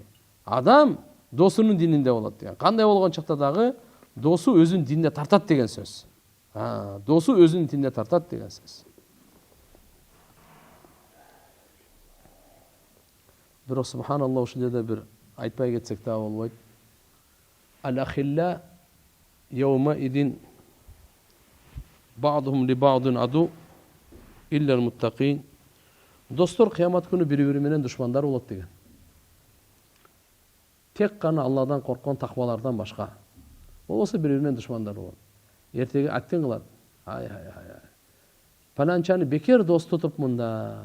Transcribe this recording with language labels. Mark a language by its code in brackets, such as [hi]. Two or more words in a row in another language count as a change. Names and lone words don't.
[ky] Адам досунун дининде болот деген. Кандай болгон чакта дагы досу өзүнүн дининде тартат деген сөз. Досу өзүнүн дининде тартат деген сөз. Бирок субханаллах, ушул жерде бир айтпай кетсек да болбойт. [ar] الأخلاء يومئذ بعضهم لبعض عدو إلا المتقين. [ky] Достор кыямат күнү бири-бири менен душмандар болот деген. Тек гана Алладан корккон таквалардан башка. Болбосо бири-бири менен душмандар болот. Эртеге аттен кылат. Паланчаны бекер дос тутуп мында.